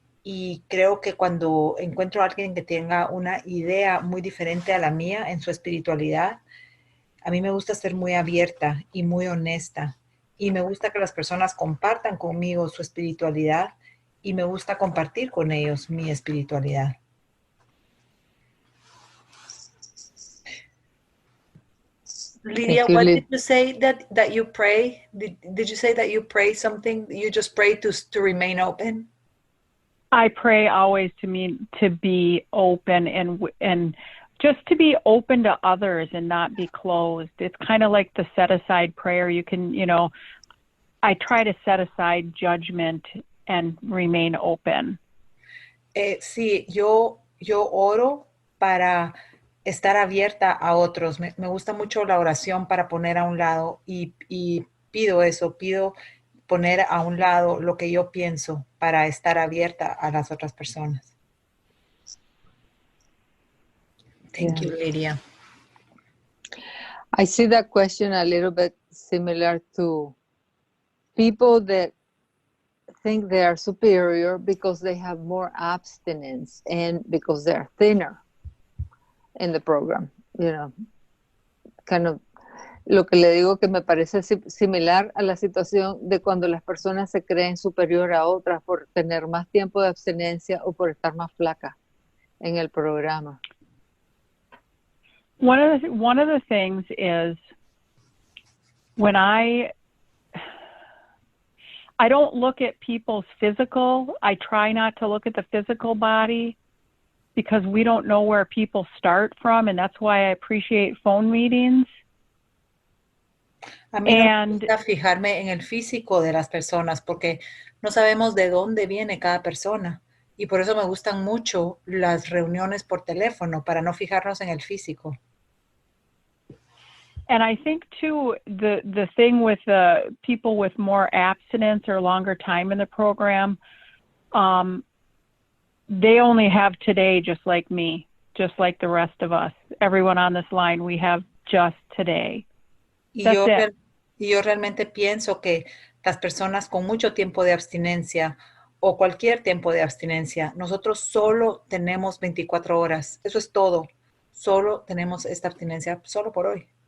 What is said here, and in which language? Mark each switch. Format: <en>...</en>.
<es>Y creo que cuando encuentro a alguien que tenga una idea muy diferente a la mía en su espiritualidad, a mí me gusta ser muy abierta y muy honesta. Y me gusta que las personas compartan conmigo su espiritualidad y me gusta compartir con ellos mi espiritualidad.</es> <en>Lydia, what did you say that you pray? Did you say that you pray something? You just pray to remain open? I pray always to be open and just to be open to others and not be closed. It's kind of like the set aside prayer. You can, I try to set aside judgment and remain open.</en> <es>Sí, yo oro para estar abierta a otros. Me gusta mucho la oración para poner a un lado y pido poner a un lado lo que yo pienso para estar abierta a las otras personas.</es> <en>Thank you, Lydia. I see that question a little bit similar to people that think they are superior because they have more abstinence and because they're thinner in the program, kind of.</en> <es>Lo que le digo que me parece similar a la situación de cuando las personas se creen superior a otras por tener más tiempo de abstinencia o por estar más flacas en el programa.</es> <en>One of the things is when I don't look at people's physical. I try not to look at the physical body because we don't know where people start from, and that's why I appreciate phone meetings.</en> <es>A mí no me gusta fijarme en el físico de las personas porque no sabemos de dónde viene cada persona. Y por eso me gustan mucho las reuniones por teléfono, para no fijarnos en el físico.</es> <en>And I think, too, the thing with people with more abstinence or longer time in the program, they only have today just like me, just like the rest of us. Everyone on this line, we have just today.</en> <es>Y yo realmente pienso que las personas con mucho tiempo de abstinencia o cualquier tiempo de abstinencia, nosotros solo tenemos 24 horas. Eso es todo. Solo tenemos esta abstinencia solo por hoy.</es>